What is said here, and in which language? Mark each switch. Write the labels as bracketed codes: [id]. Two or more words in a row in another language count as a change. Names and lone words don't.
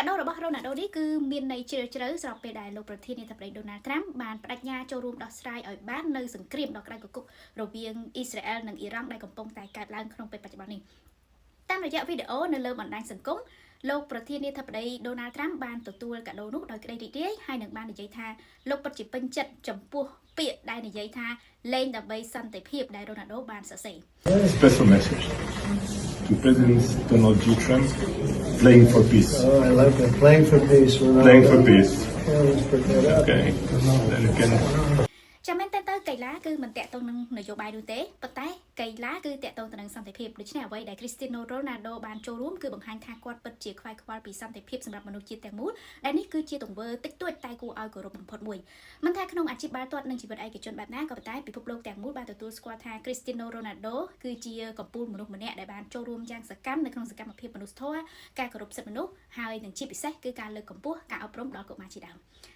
[km] ដូរបស់ Ronaldo នេះគឺមានន័យជ្រាលជ្រៅស្របពេលដែលលោកប្រធានាធិបតី Donald Trump បានបដិញ្ញាចូលរួមដោះស្រាយឲ្យបាននៅសង្គ្រាមដ៏ក្តៅគគុករវាងអ៊ីស្រាអែលនិងអ៊ីរ៉ង់ដែលកំពុងតែកើតឡើងក្នុងពេលបច្ចុប្បន្ននេះតាមរយៈវីដេអូនៅលើបណ្ដាញសង្គមលោកប្រធានាធិបតី Donald Trump បានទទួលកាដូនោះដោយក្តីរីករាយហើយនឹងបាននិយាយថាលោកពិតជាពេញចិត្តចំពោះពាក្យដែលនិយាយថាលេងដើម្បីសន្តិភាពដែល Ronaldo បានសរសេរ [en] Special message to President Donald J. Trump, playing for peace. Oh, I like that. Playing for peace. Playing for peace. Yeah, let's pick that up. Okay. Then you can. [km] ចាំមែនតើកីឡាគឺមិនតាក់ទងនឹងនយោបាយនោះទេប៉ុន្តែកីឡាគឺតាក់ទងទៅនឹងសន្តិភាពដូច្នេះអ្វីដែល Cristiano Ronaldo បានចូលរួមគឺបង្ហាញថាគាត់ពិតជាខ្វាយខ្វល់ពីសន្តិភាពសម្រាប់មនុស្សជាតិទាំងមូលដែលនេះគឺជាទង្វើតិចតួចតែគួរឲ្យគោរពបំផុតមួយមិនថាក្នុងអាជីពបាល់ទាត់និងជីវិតឯកជនបែបណាក៏ប៉ុន្តែពិភពលោកទាំងមូលបានទទួលស្គាល់ថា Cristiano Ronaldo គឺជាកំពូលមនុស្សម្នាក់ដែលបានចូលរួមយ៉ាងសកម្មនៅក្នុងសកម្មភាពមនុស្សធម៌ការគោរពសិទ្ធិមនុស្សហើយនិងជាពិសេសគឺការលើកកម្ពស់ការអប់រំដល់កុមារជាដើម